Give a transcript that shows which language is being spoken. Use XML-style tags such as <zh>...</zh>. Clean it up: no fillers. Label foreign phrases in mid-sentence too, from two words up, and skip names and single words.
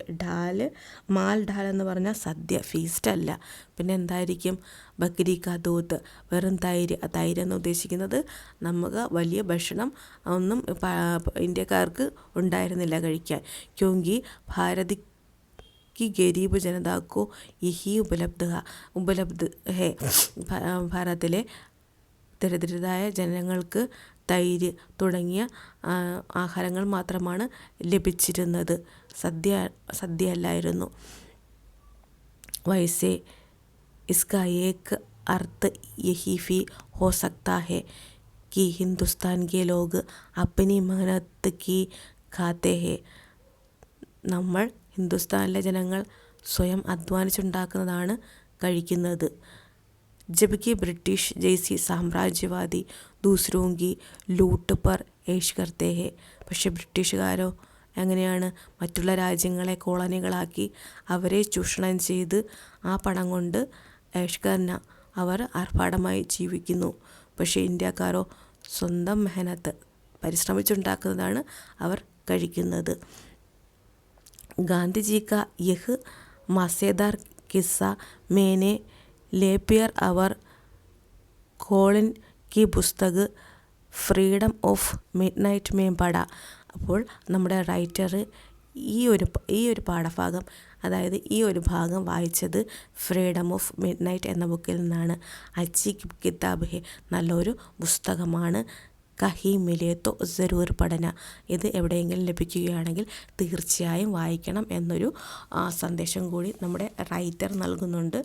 <hi>माल ढाल</hi> <ml>എന്ന് പറഞ്ഞാൽ സദ്യ, ഫീസ്റ്റ് അല്ല. പിന്നെ എന്തായിരിക്കും?</ml> <hi>बकरी का दूध,</hi> <ml>വെറും തൈര്. തൈര് എന്ന് ഉദ്ദേശിക്കുന്നത് നമുക്ക് വലിയ ഭക്ഷണം ഒന്നും ഇന്ത്യക്കാർക്ക് ഉണ്ടായിരുന്നില്ല കഴിക്കാൻ.</ml> <hi>क्योंकि भारत की गरीब जनता को यही उपलब्ध है.</hi> <ml>ഭാരതത്തിലെ ദരിദ്രരായ ജനങ്ങൾക്ക് തൈര് തുടങ്ങിയ ആഹാരങ്ങൾ മാത്രമാണ് ലഭിച്ചിരുന്നത്, സദ്യ അല്ലായിരുന്നു.</ml> <hi>വൈസെ इसका एक अर्थ यही भी हो सकता है कि हिंदुस्तान के लोग अपनी मेहनत की खाते हैं.</hi> <ml>നമ്മൾ ഹിന്ദുസ്ഥാനിലെ ജനങ്ങൾ സ്വയം അധ്വാനിച്ചുണ്ടാക്കുന്നതാണ് കഴിക്കുന്നത്.</ml> <hi>जबकि ब्रिटिश जैसी साम्राज्यवादी दूसरों की लूट पर ऐश करते हैं.</hi> <ml>പക്ഷേ ബ്രിട്ടീഷുകാരോ എങ്ങനെയാണ്? മറ്റുള്ള രാജ്യങ്ങളെ കോളനികളാക്കി അവരെ ചൂഷണം ചെയ്ത് ആ പണം കൊണ്ട് ഏഷ്കർന, അവർ ആർഭാടമായി ജീവിക്കുന്നു. പക്ഷേ ഇന്ത്യക്കാരോ സ്വന്തം മെഹനത്ത്, പരിശ്രമിച്ചുണ്ടാക്കുന്നതാണ് അവർ കഴിക്കുന്നത്.</ml> <hi>गांधी का यह मज़ेदार किस्सा मैंने लेपियर और कोलिन की पुस्तक ഫ്രീഡം ഓഫ് മിഡ് നൈറ്റ് में पढ़ा.</hi> <ml>അപ്പോൾ നമ്മുടെ റൈറ്റർ ഈ ഒരു പാഠഭാഗം, അതായത് ഈ ഒരു ഭാഗം വായിച്ചത് ഫ്രീഡം ഓഫ് മിഡ് നൈറ്റ് എന്ന ബുക്കിൽ നിന്നാണ്.</ml> <hi>अच्छी किताब है,</hi> <ml>നല്ലൊരു പുസ്തകമാണ്.</ml> <hi>कहीं मिले तो ज़रूर पढ़ना,</hi> <ml>ഇത് എവിടെയെങ്കിലും ലഭിക്കുകയാണെങ്കിൽ തീർച്ചയായും വായിക്കണം എന്നൊരു സന്ദേശം കൂടി നമ്മുടെ റൈറ്റർ നൽകുന്നുണ്ട്.</ml>